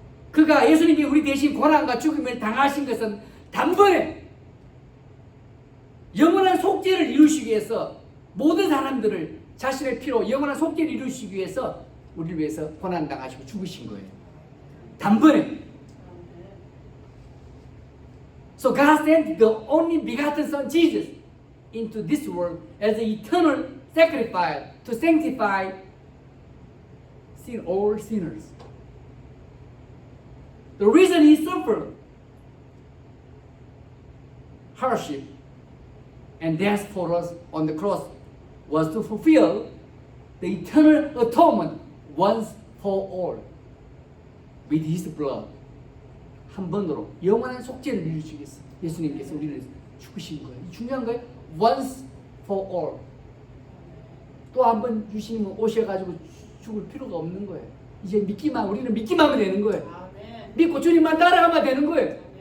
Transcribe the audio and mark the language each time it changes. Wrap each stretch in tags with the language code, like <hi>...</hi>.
<ko>그가 예수님이 우리 대신 고난과 죽음을 당하신 것은 단번에 영원한 속죄를 이루시기 위해서 모든 사람들을 자신의 피로 영원한 속죄를 이루시기 위해서 우리를 위해서 고난당하시고 죽으신 거예요. 단번에.</ko> <en>So God sent the only begotten Son Jesus into this world as the eternal sacrifice to sanctify all sinners. The reason he suffered hardship and death for us on the cross was to fulfill the eternal atonement once for all with his blood.</en> <ko>한 번으로 영원한 속죄를 이루시기 위해서 예수님께서 우리를 죽으신 거예요. 중요한 거예요.</ko> <en>Once for all.</en> <ko>또 한 번 주시면 오셔가지고 죽을 필요가 없는 거예요. 이제 우리는 믿기만 하면 되는 거예요. 믿고 주님만 따라가면 되는 거예요.</ko>